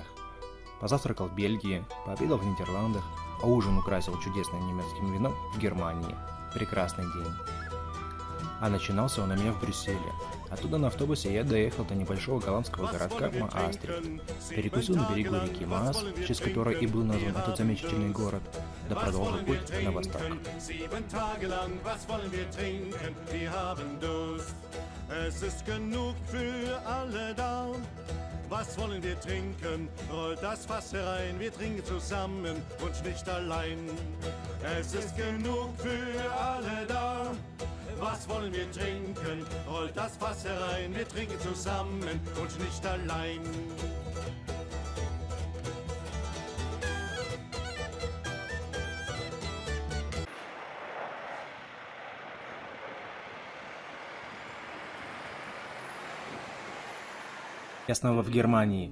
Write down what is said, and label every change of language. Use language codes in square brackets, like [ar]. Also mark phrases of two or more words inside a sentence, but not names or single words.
[ru] Позавтракал в Бельгии, пообедал в Нидерландах, а ужин украсил чудесным немецким вином в Германии. Прекрасный день. А начинался он у меня в Брюсселе. Оттуда на автобусе я доехал до небольшого голландского городка Маастрихт. Перекусил на берегу реки Маас, в честь которой и был назван этот замечательный город, да продолжил путь на восток. [de] Was wollen wir trinken? Rollt das Fass herein, wir trinken zusammen und nicht allein. Es ist genug für alle da. Was wollen wir trinken? Rollt das Fass herein, wir trinken zusammen und nicht allein. [ru] Я снова в Германии.